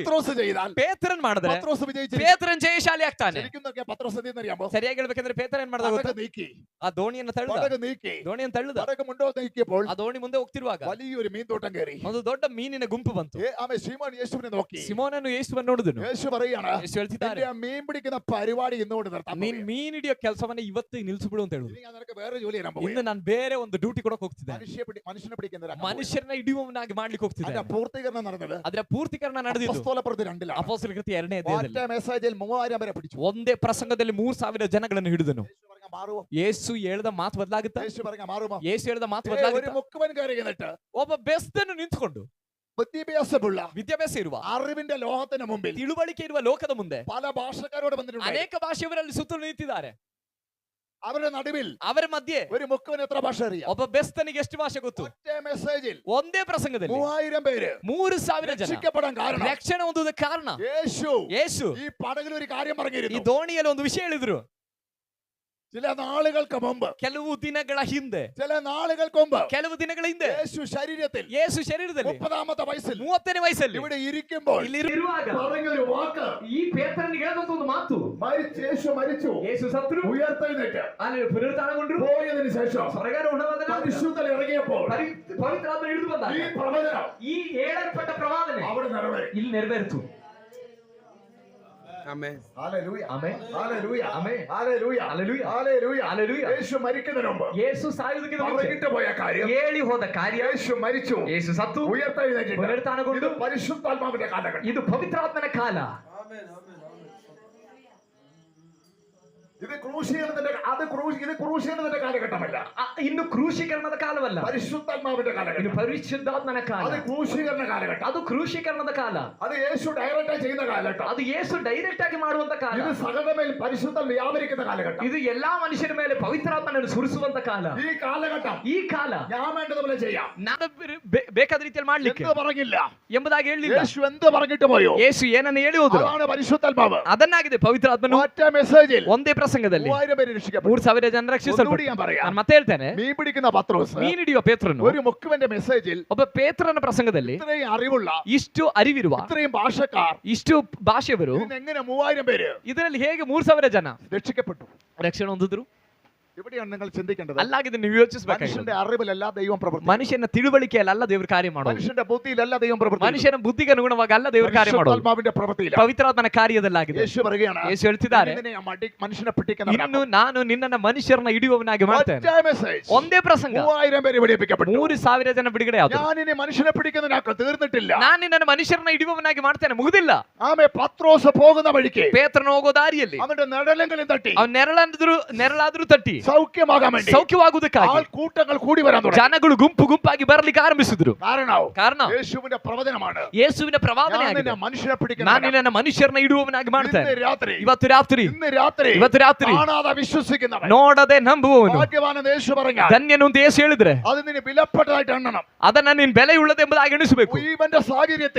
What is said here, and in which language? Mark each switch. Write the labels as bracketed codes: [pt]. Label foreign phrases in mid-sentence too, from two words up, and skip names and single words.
[ml] പത്രോസ് ചെയ്താൽ [kn] ಪೇತ್ರನ್ ಮಾಡಿದ್ರೆ [ml] പത്രോസ് വിജയിച്ചിരിക്കും. [kn] ಪೇತ್ರನ್ ಜಯಶಾಲಿ ಆಗ್ತಾನೆ. [ml] ശരിക്കും നോക്കിയാൽ പത്രോസ് എന്തെന്നറിയാമോ? [kn] ಸರಿಯಾಗಿ ಹೇಳ್ಬೇಕಂದ್ರೆ ಪೇತ್ರ ಏನ್ ಮಾಡ್ದ ಗೊತ್ತಾ? [ml] പടക് നീക്കി, [kn] ಆ ದೋಣಿಯನ್ನು ತಳ್ಳ, [ml] പടക് നീക്കി, [kn] ದೋಣಿಯನ್ನು ತಳ್ಳುದ. [ml] പടക് മുന്നോട്ട് നീക്കിയപ്പോൾ [kn] ಆ ದೋಣಿ ಮುಂದೆ ಹೋಗ್ತಿರುವಾಗ [ml] വലിയൊരു മീൻതോട്ടം കയറി. [kn] ಒಂದು ದೊಡ್ಡ ಮೀನಿನ ಗುಂಪು ಬಂತು. [ml] ആമേ ശിമോൻ യേശുവിനെ നോക്കി. [kn] ಸಿಮೋನನು ಯೇಸುವನ್ನು ನೋಡಿದನು. [ml] യേശു പറയാണ്, [kn] ಯೇಸು ಹೇಳ್ತಿದ್ದಾರೆ, [ml] നിന്റെ ആ മീൻ പിടിക്കുന്ന പരിപാടി ഇന്നുകൊണ്ട് നിർത്താൻ [kn] ನೀನ್ [ml] പോവുകയാണ്. [kn] ಮೀನ್ ಹಿಡಿಯೋ ಕೆಲಸವನ್ನ ಇವತ್ತು ನಿಲ್ಸ್ಬಿಡು ಅಂತ ಹೇಳುದು. [ml] ഇനി ഞാൻ നിനക്ക് വേറെ ജോലി തരാൻ [kn] ಇನ್ನು [ml] പോവുകയാണ്. [kn] ನಾನು ಬೇರೆ ಒಂದು ಡ್ಯೂಟಿ ಕೊಡಕ್ ಹೋಗ್ತಿದ್ದೇನೆ. [ml] മനുഷ്യനെ പിടിക്കുന്ന ഒരു [kn] ಮನುಷ್ಯರನ್ನ ಹಿಡಿಯುವವನಾಗಿ ಮಾಡ್ಲಿಕ್ಕೆ ಹೋಗ್ತಿದ್ದೇನೆ. [ml] അതിന്റെ പൂർത്തീകരണം നടന്നത് [kn] ಅದರ ಪೂರ್ತೀಕರಣ ನಡೆದಿದ್ದು [ml] അപ്പോസ്തലപ്രവൃത്തി 2 [kn] ಅಪೊಸ್ತಲರ ಕೃತ್ಯ 2ನೇ ಅಧ್ಯಾಯದಲ್ಲಿ. [ml] ഒറ്റ മെസ്സേജിൽ 3000 പേരെ പിടിച്ചു. [kn] ಒಂದೇ ಪ್ರಸಂಗದಲ್ಲಿ 3000 ಜನಗಳನ್ನು ಹಿಡಿದನು. [ml] യേശു പറഞ്ഞ മാറുമോ? [kn] ಯೇಸು ಹೇಳಿದ ಮಾತು ಬದಲಾಗುತ್ತಾ? [ml] യേശു പറഞ്ഞ മാറുമോ? [kn] ಯೇಸು ಹೇಳಿದ ಮಾತು [ml] ഒരു [kn] ಬದಲಾಗುತ್ತಾ? [ml] മുക്കുവൻ കയറി എന്നിട്ട് [kn] ಒಬ್ಬ ಬೆಸ್ತನು ನಿಂತ್ಕೊಂಡು [ml] വിദ്യാഭ്യാസമുള്ള [kn] ವಿದ್ಯಾಭ್ಯಾಸ ಇರುವ [ml] അറിവിന്റെ ലോകത്തിന് മുമ്പിൽ [kn] ತಿಳುವಳಿಕೆ ಇರುವ ಲೋಕದ ಮುಂದೆ [ml] പല ഭാഷക്കാരോട് വന്നിട്ടുണ്ട്. [kn] ಅನೇಕ ಭಾಷೆಯವರಲ್ಲಿ ಸುತ್ತಲೂ ನಿಂತಿದ್ದಾರೆ. [ml] അവരുടെ നടുവിൽ [kn] ಅವರ ಮಧ್ಯೆ [ml] ഒരു മുക്കുവൻ എത്ര ഭാഷ അറിയാം? [kn] ಒಬ್ಬ ಬೆಸ್ತನಿಗೆ ಎಷ್ಟು ಭಾಷೆ ಗೊತ್ತು? [ml] ഒറ്റ മെസ്സേജിൽ [kn] ಒಂದೇ ಪ್ರಸಂಗದಲ್ಲಿ [ml] 3000 പേര് [kn] 3000 ಜನ [ml] രക്ഷിക്കപ്പെടാൻ കാരണം [kn] ರಕ್ಷಣೆ ಹೊಂದುವುದಕ್ಕೆ ಕಾರಣ ಯೇಸು. [ml] ഈ പടകിൽ ഒരു കാര്യം [kn] ಈ [ml] പറഞ്ഞിരുന്നു. [kn] ದೋಣಿಯಲ್ಲಿ ಒಂದು ವಿಷಯ ಹೇಳಿದ್ರು. [ml] ചില നാളുകൾക്ക് മുമ്പ്, [kn] ಕೆಲವು ದಿನಗಳ ಹಿಂದೆ, [ml] ചില നാളുകൾക്ക് മുമ്പ് [kn] ಕೆಲವು ದಿನಗಳ ಹಿಂದೆ [ml] യേശു ശരീരത്തിൽ [kn] ಯೇಸು ಶರೀರದಲ್ಲಿ [ml] 30ാമത്തെ വയസ്സിൽ [kn] 30ನೇ ವಯಸ್ಸಲ್ಲಿ [ml] ഇവിടെ ഇരിക്കുമ്പോൾ [kn] ಇಲ್ಲಿರುವಾಗ [ml] പറഞ്ഞൊരു വാക്ക്, [kn] ಈ ಪೇತ್ರನಿಗೆ ಹೇಳಿದಂತ ಒಂದು ಮಾತು, [ml] യേശു മരിച്ചു, [kn] ಯೇಸು ಸತ್ತರು, [ml] ഉയർത്തെഴുന്നേറ്റ് [kn] ಅಲ್ಲಿ ಪುನರುತ್ಥಾನಗೊಂಡ್ರು, [ml] പോയതിനു ശേഷം [kn] ಸ್ವರ್ಗಾರೋಹಣವಾದ ನಂತರ [ml] പരിശുദ്ധൻ ഇറങ്ങിയപ്പോൾ [kn] ಪವಿತ್ರಾತ್ಮ ಇಳಿದು ಬಂದ. [ml] ഈ പ്രവചനം [kn] ಈ ಹೇಳಲ್ಪಟ್ಟ ಪ್ರವಾದನೆ [ml] അവിടെ നിറവേറി. [kn] ಇಲ್ಲಿ ನೆರವೇರಿತು. [ml] ആമേൻ. ഹല്ലേലൂയ. [kn] ಆಮೆನ್. [ml] ഹല്ലേലൂയ. [kn] ಆಮೆನ್. [ml] ഹല്ലേലൂയ. ഹല്ലേലൂയ. ഹല്ലേലൂയ. ഹല്ലേലൂയ. യേശു മരിക്കുന്നതിന് മുമ്പ് [kn] ಯೇಸು ಸಾಯುವುದಕ್ಕಿಂತ ಮುಂಚೆ [ml] പറഞ്ഞിട്ട് പോയ കാര്യം, [kn] ಹೇಳಿ ಹೋದ ಕಾರ್ಯ, [ml] യേശു മരിച്ചു, [kn] ಯೇಸು ಸತ್ತು [ml] ഉയർത്തെഴുന്നേറ്റിട്ട് [kn] ಪುನರುತ್ಥಾನಗೊಂಡು, [ml] ഇത് പരിശുദ്ധാത്മാവിന്റെ കാലഘട്ടം. [kn] ಇದು ಪವಿತ್ರಾತ್ಮನ ಕಾಲ. [ml] ഇത് ക്രൂശീകരണത്തിന്റെ കാലഘട്ടമല്ല. [kn] ಇನ್ನು ಕ್ರೂಶೀಕರಣದ ಕಾಲವಲ್ಲ, [ml] പരിശുദ്ധാത്മാവിന്റെ [kn] ಇನ್ನು [ml] കാലഘട്ടം. [kn] ಪರಿಶುದ್ಧಾತ್ಮನ ಕಾಲ. [ml] അത് ക്രൂശീകരണ കാലഘട്ടം. [kn] ಅದು ಕ್ರೂಶೀಕರಣದ ಕಾಲ. [ml] അത് യേശു ഡയറക്റ്റ് ചെയ്യുന്ന കാലഘട്ടം. [kn] ಅದು ಯೇಸು ಡೈರೆಕ್ಟ್ ಆಗಿ ಮಾಡುವಂತ ಕಾಲ. [ml] ഇത് സകലമേൽ പരിശുദ്ധം വ്യാപരിക്കുന്ന കാലഘട്ടം. [kn] ಇದು ಎಲ್ಲಾ ಮನುಷ್ಯರ ಮೇಲೆ ಪವಿತ್ರಾತ್ಮನನ್ನು ಸುರಿಸುವಂತ ಕಾಲ. [ml] ഈ കാലഘട്ടം [kn] ಈ ಕಾಲ [ml] ഞാൻ വേണ്ടതുപോലെ ചെയ്യാം, [kn] ನಾನು ಬೇಕಾದ ರೀತಿಯಲ್ಲಿ ಮಾಡ್ಲಿಕ್ಕೆ [ml] എന്ത് പറഞ്ഞില്ല [kn] ಎಂಬುದಾಗಿ ಹೇಳಿಲ್ಲ. [ml] യേശು എന്ത് പറഞ്ഞിട്ട് പോയോ [kn] ಯೇಸು ಏನನ್ನು ಹೇಳಿ ಹೋದ್ರು [ml] അതാണ് പരിശുദ്ധാത്മാവ്. [kn] ಅದನ್ನಾಗಿದೆ ಪವಿತ್ರಾತ್ಮನು. [ml] ഒറ്റ മെസ്സേജിൽ [kn] ಒಂದೇ ಪ್ರಸಂಗದಲ್ಲಿ [ml] 3000 പേര് രക്ഷിക്കപ്പെട്ടു. [kn] 3000 ಜನ [ml] ഒന്നുകൂടി [kn] ರಕ್ಷಿಸಲ್ಪಟ್ಟರು. [ml] ഞാൻ പറയാം. [kn] ನಾನು ಮತ್ತೆ ಹೇಳ್ತೇನೆ, [ml] മീൻ പിടിക്കുന്ന പത്രോസ് [kn] ಮೀನ್ ಹಿಡಿಯುವ ಪೇತ್ರನು [ml] ഒരു മുക്കുവന്റെ മെസ്സേജിൽ [kn] ಒಬ್ಬ ಪೇತ್ರನ ಪ್ರಸಂಗದಲ್ಲಿ [ml] ഇത്രയും അറിവുള്ള, [kn] ಇಷ್ಟು ಅರಿವಿರುವ, [ml] ഇത്രയും ഭാഷക്കാർ, [kn] ಇಷ್ಟು ಭಾಷೆಯವರು, [ml] ഇതിനെങ്ങനെ 3000 പേര് [kn] ಇದರಲ್ಲಿ ಹೇಗೆ 3000 ಜನ [ml] രക്ഷിക്കപ്പെട്ടു? [kn] ರಕ್ಷಣೆ ಹೊಂದಿದ್ರು? [ml] ഇവിടെയാണ് നിങ്ങൾ ചിന്തിക്കേണ്ടത്. [kn] ಅಲ್ಲಾಗಿದೆ ನೀವು ಯೋಚಿಸಬೇಕಾಗಿದೆ. [ml] മനുഷ്യന്റെ അറിവിലല്ല ദൈവം പ്രവർത്തിക്കുന്നത്. [kn] ಮನುಷ್ಯನ ತಿಳುವಳಿಕೆಯಲ್ಲಿ ಅಲ್ಲ ದೇವರು ಕಾರ್ಯ ಮಾಡೋದು. [ml] മനുഷ്യന്റെ ബുദ്ധിയിലല്ല ദൈവം പ്രവർത്തിക്കുന്നത്. [kn] ಮನುಷ್ಯನ ಬುದ್ಧಿಗೆ ಅನುಗುಣವಾಗಿ ಅಲ್ಲ ದೇವರು ಕಾರ್ಯ ಮಾಡೋದು. [ml] പരിശുദ്ധാത്മാവിന്റെ പ്രവൃത്തിയിലാണ്. [kn] ಪವಿತ್ರಾತ್ಮನ ಕಾರ್ಯದಲ್ಲಾಗಿದೆ. [ml] യേശു പറയുകയാണ്, [kn] ಯೇಸು ಹೇಳ್ತಿದ್ದಾರೆ, [ml] മനുഷ്യനെ [kn] ಇನ್ನು [ml] പിടിക്കുന്നവനാക്കും. [kn] ನಾನು ನಿನ್ನನ್ನು ಮನುಷ್ಯರನ್ನ ಹಿಡಿಯುವವನಾಗಿ ಮಾಡ್ತೇನೆ. [ml] ഒറ്റ message. [kn] ಒಂದೇ ಪ್ರಸಂಗ [ml] 3000 പേര് വെടിവെക്കപ്പെട്ടു. [kn] 3000 ಜನ ಬಿಡುಗಡೆ ಆದರು. [ml] ഞാനിനി മനുഷ്യനെ പിടിക്കുന്നവനാക്കും. തീർന്നിട്ടില്ല. [kn] ನಾನು ನಿನ್ನನ್ನು ಮನುಷ್ಯರನ್ನ ಹಿಡಿಯುವವನಾಗಿ ಮಾಡ್ತೇನೆ, ಮುಗಿದಿಲ್ಲ. [ml] ആമേ പത്രോസ് പോകുന്ന വഴിക്ക് [kn] ಪೇತ್ರನ ಹೋಗೋ ದಾರಿಯಲ್ಲಿ [ml] അവന്റെ നെടലെങ്കിലും തട്ടി [kn] ಅವನ ನೆರಳಾದ್ರೂ ತಟ್ಟಿ [ml] സൗഖ്യമാകാൻ വേണ്ടി [kn] ಸೌಖ್ಯವಾಗುವುದಕ್ಕಾಗಿ [ml] ആൾക്കൂട്ടങ്ങൾ കൂടി വരാൻ തുടങ്ങി. [kn] ಜನಗಳು ಗುಂಪಾಗಿ ಬರಲಿಕ್ಕೆ ಆರಂಭಿಸಿದ್ರು. [ml] ಕಾರಣ യേശുവിന്റെ പ്രവചനമാണ്. [kn] ಯೇಸುವಿನ ಪ್ರವಾದನೆ [ml] ഞാൻ [kn] ಆಗಿದೆ. [ml] നിന്നെ മനുഷ്യനെ [kn] ನಾನು [ml] പിടിക്കുന്നവനാക്കും. [kn] ನಿನ್ನನ್ನು ಮನುಷ್ಯರನ್ನ ಹಿಡಿಯುವವನಾಗಿ ಮಾಡ್ತೇನೆ. [ml] ഇന്ന് രാത്രി [kn] ಇವತ್ತು ರಾತ್ರಿ [ml] കാണാതെ വിശ്വസിക്കുന്നവൻ, [kn] ನೋಡದೆ ನಂಬುವವನು [ml] ഭാഗ്യവാനെന്ന് യേശു പറഞ്ഞാൽ [kn] ಧನ್ಯನು ಅಂತ ಯೇಸು ಹೇಳಿದ್ರೆ [ml] അത് നിന്നെ വിലപ്പെട്ടതായിട്ട് എണ്ണണം. [kn] ಅದನ್ನ ನೀನು ಬೆಲೆಯುಳ್ಳದೆಂಬುದಾಗಿ ಎಣಿಸಬೇಕು. [ml] ഇവന്റെ സാഹചര്യത്തിൽ